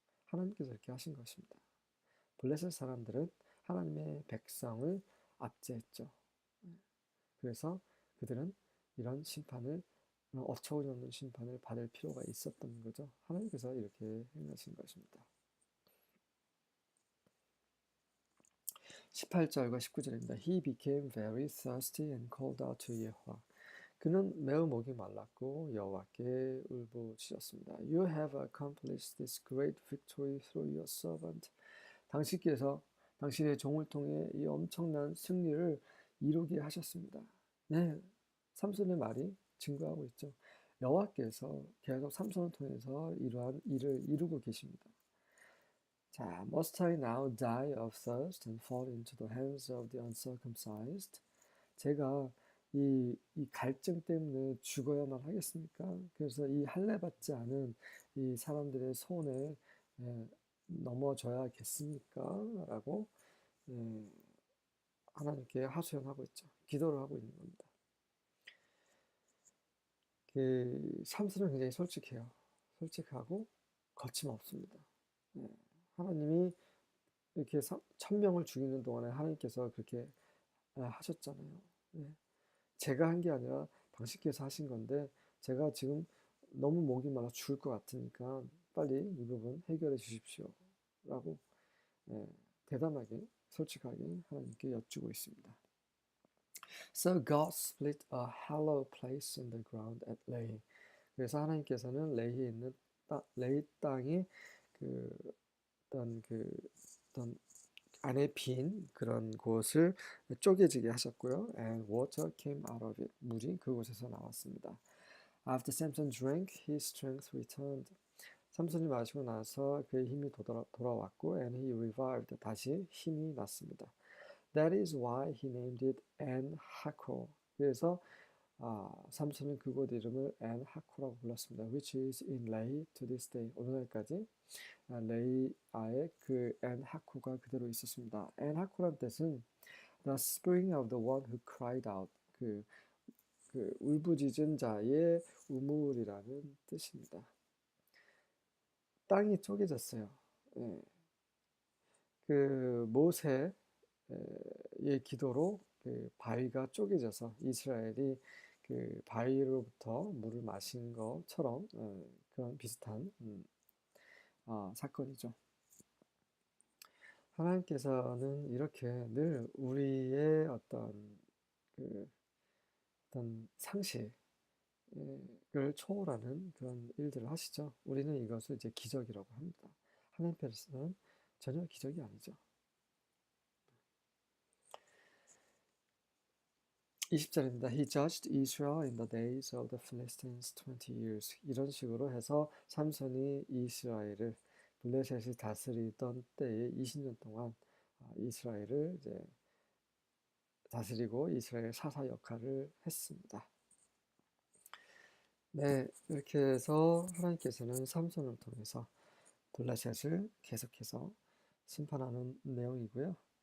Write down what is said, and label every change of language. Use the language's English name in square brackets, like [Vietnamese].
[Korean] 하나님께서 이렇게 하신 것입니다. 블레셋 사람들은 하나님의 백성을 압제했죠. 그래서 그들은 이런 심판을, 어처구니없는 심판을 받을 필요가 있었던 거죠. 하나님께서 이렇게 행하신 것입니다. 18절과 19절입니다. [English] He became very thirsty and called out to Yahweh. [Korean] 그는 매우 목이 말랐고 여호와께 울부짖었습니다. [English] You have accomplished this great victory through your servant. [Korean] 당신께서 당신의 종을 통해 이 엄청난 승리를 이루게 하셨습니다. 네, 삼손의 말이 증거하고 있죠. 여호와께서 계속 삼손을 통해서 이러한 일을 이루고 계십니다. [English] 자, must I now die of thirst and fall into the hands of the uncircumcised? [Korean] 제가 이 갈증 때문에 죽어야만 하겠습니까? 그래서 이 할례 받지 않은 이 사람들의 손에 예, 넘어져야겠습니까? 라고 예, 하나님께 하소연하고 있죠. 기도를 하고 있는 겁니다. 삼손은 굉장히 솔직해요. 솔직하고 거침없습니다. 예, 하나님이 이렇게 1000명을 죽이는 동안에 하나님께서 그렇게 하셨잖아요. 예, 제가 한 게 아니라 당신께서 하신 건데 제가 지금 너무 목이 말라 죽을 것 같으니까 빨리 이 부분 해결해 주십시오. 라고 예, 대담하게 솔직하게 하나님께 여쭈고 있습니다. [English] So God split a hollow place in the ground at Lehi. [Korean] 그래서 하나님께서는 레히에 있는 레히 땅이 그 어떤 안에 빈 그런 곳을 쪼개지게 하셨고요. [English] And water came out of it. [Korean] 물이 그곳에서 나왔습니다. [English] After Samson drank, his strength returned. [Korean] 삼손이 마시고 나서 그의 힘이 돌아왔고, [English] and he revived. [Korean] 다시 힘이 났습니다. [English] That is why he named it En-Hakkore. [Korean] 그래서 삼손은 그곳 이름을 En-Hakkore라고 불렀습니다. [English] Which is in Lehi to this day. [Korean] 오늘날까지 레이아의 그 En-Hakkore가 그대로 있었습니다. En-Hakkore란 뜻은 [English] the spring of the one who cried out. [Korean] 그 울부짖은 자의 우물이라는 뜻입니다. 땅이 쪼개졌어요. 예. 그 모세의 기도로 그 바위가 쪼개져서 이스라엘이 그 바위로부터 물을 마신 것처럼 그런 비슷한 사건이죠. 하나님께서는 이렇게 늘 우리의 어떤 상식을 초월하는 그런 일들을 하시죠. 우리는 이것을 이제 기적이라고 합니다. 하나님께서는 전혀 기적이 아니죠. 20절입니다. [English] He judged Israel in the days of the Philistines 20 years. [Korean] 이런 식으로 해서 삼손이 이스라엘을 블레셋이 다스리던 때에 20년 동안 이스라엘을 이제 다스리고 이스라엘 사사 역할을 했습니다. 네, 이렇게 해서 하나님께서는 삼손을 통해서 블레셋을 계속해서 심판하는 내용이고요.